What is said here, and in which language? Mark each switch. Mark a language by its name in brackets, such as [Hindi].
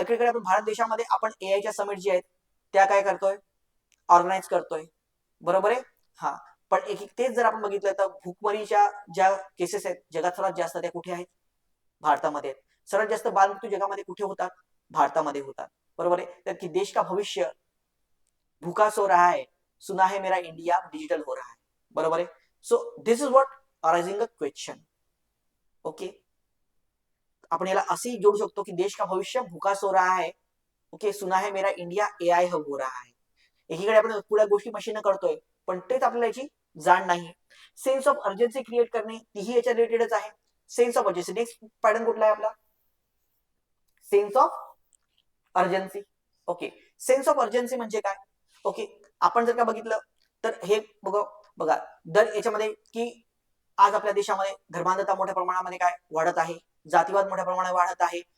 [Marathi] एकीकडे आपण भारत देशामध्ये आपण एआयच्या समिट जी आहेत त्या काय करतोय, ऑर्गनाईज करतोय. बरोबर आहे. हा, पण एक तेच जर आपण बघितलं तर भूकमरीच्या ज्या केसेस आहेत जगात सर्वात जास्त, त्या कुठे आहेत, भारतामध्ये आहेत. सर्वात जास्त बालमृत्यू जगामध्ये कुठे होतात, भारतामध्ये होतात. बरोबर आहे. [Hindi] तर की देश का भविष्य भूखा सो रहा है, सुना है मेरा इंडिया डिजिटल हो रहा है. [Marathi] बरोबर आहे. [English] So this is what arising a question. [Marathi] Okay, आपण याला असेही जोडू शकतो की [Hindi] देश का भविष्य भूखा सो रहा है, ओके, सुना है मेरा इंडिया एआय हब हो रहा है. [Marathi] एकीकडे आपण पुढ्या गोष्टी मशीन करतोय, पण तेच आपल्याला याची जाण नाही. सेन्स ऑफ अर्जन्सी क्रिएट करणे, तीही याच्या रिलेटेडच आहे. Sense of urgency. Next pattern कुठला आहे आपला, sense of urgency. Okay, sense of urgency म्हणजे काय. ओके, आपण जर का बघितलं तर हे बघा दर याच्यामध्ये की आज आपल्या देशामध्ये धर्मांधता मोठ्या प्रमाणामध्ये काय वाढत आहे, जातीवाद मोठ्या प्रमाणात वाढत आहे,